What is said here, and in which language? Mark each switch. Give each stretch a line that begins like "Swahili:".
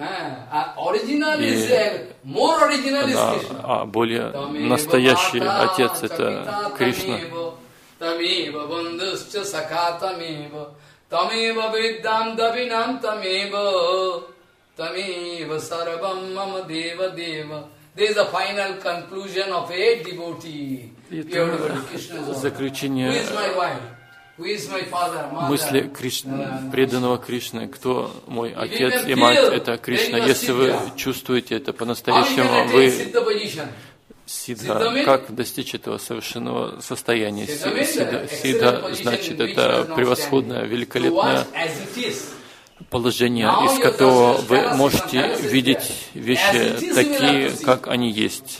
Russian: она, а более настоящий отец – это Кришна.
English: This is the final conclusion of eight devotee.
Russian: Это заключение мысли Кришны, преданного Кришны. Кто мой отец и мать? Это Кришна. Если вы чувствуете это по-настоящему, вы сидха. Как достичь этого совершенного состояния? Сидха значит это превосходное, великолепное положение, из которого вы можете видеть вещи такие, как они есть.